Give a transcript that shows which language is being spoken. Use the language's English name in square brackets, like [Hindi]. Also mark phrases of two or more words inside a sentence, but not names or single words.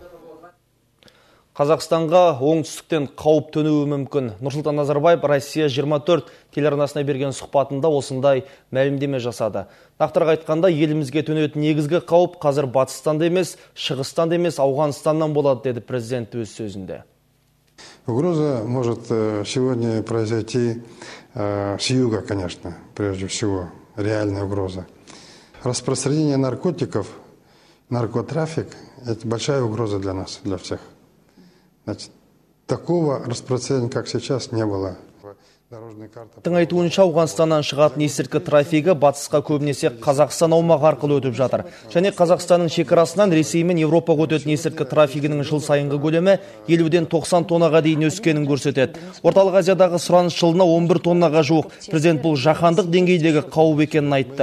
[Kazakh] Қазақстанға оңтүстіктен қауіп төнуі мүмкін. Нұрсұлтан Назарбаев Россия 24 телеарнасына берген сұхбатында осындай мәлімдеме жасады. Нақтырақ айтқанда, елімізге төнетін негізгі қауіп қазір батыстанда емес, шығыстанда емес, Ауғанстаннан болады, деді президент өз сөзінде. [Russian] Угроза может сегодня произойти с юга, конечно, прежде всего, реальная угроза. Распространение наркотиков, наркотрафик – это большая угроза для нас, для всех. Значит, такого распространения, как сейчас, не было. [Kazakh] Тың айтуынша, Ауғанстаннан шығатын есірткі трафигі батысқа көбінесе Қазақстан аумағы арқылы өтіп жатыр. Және Қазақстанның шекарасынан Ресей мен Европаға өтетін есірткі трафигінің жыл сайынғы көлемі 50-ден 90 тоннаға дейін өскенін көрсетеді. Орталық Азиядағы сұраныс жылына 11 тоннаға жуық. Президент бұл жаһандық деңгейдегі қауіп екенін айтты.